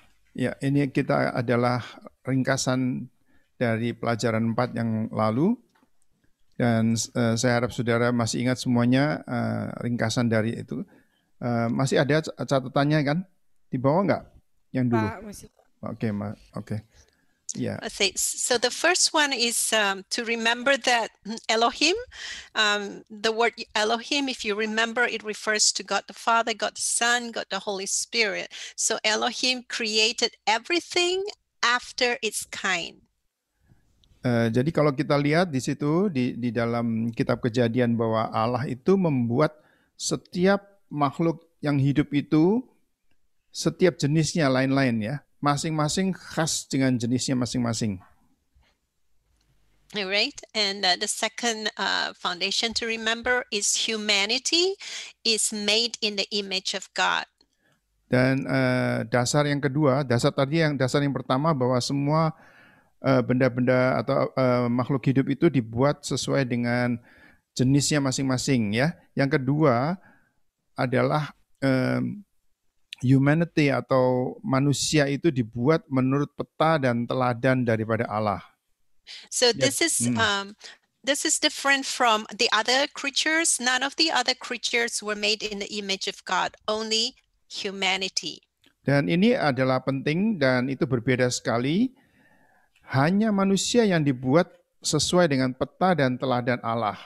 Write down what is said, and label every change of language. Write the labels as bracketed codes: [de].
[id] Ya, ini kita adalah ringkasan dari pelajaran 4 yang lalu. Dan saya harap saudara masih ingat semuanya ringkasan dari itu. Masih ada catatannya kan? Di bawah nggak? Yang dulu? Pak, masih. Oke. Yeah. [en] So the first one is to remember that Elohim, the word Elohim, if you remember, it refers to God the Father, God the Son, God the Holy Spirit. So Elohim created everything after its kind. [id] Jadi kalau kita lihat di situ di dalam kitab Kejadian bahwa Allah itu membuat setiap makhluk yang hidup itu setiap jenisnya lain-lain ya, masing-masing khas dengan jenisnya masing-masing. [en] Alright, and the second foundation to remember is humanity is made in the image of God. [id] Dan dasar yang kedua, dasar yang pertama bahwa semua benda-benda atau makhluk hidup itu dibuat sesuai dengan jenisnya masing-masing ya. Yang kedua adalah humanity atau manusia itu dibuat menurut peta dan teladan daripada Allah. [en] So this is different from the other creatures. None of the other creatures were made in the image of God, only humanity. [id] Dan ini adalah penting dan itu berbeda sekali. Hanya manusia yang dibuat sesuai dengan peta dan teladan Allah.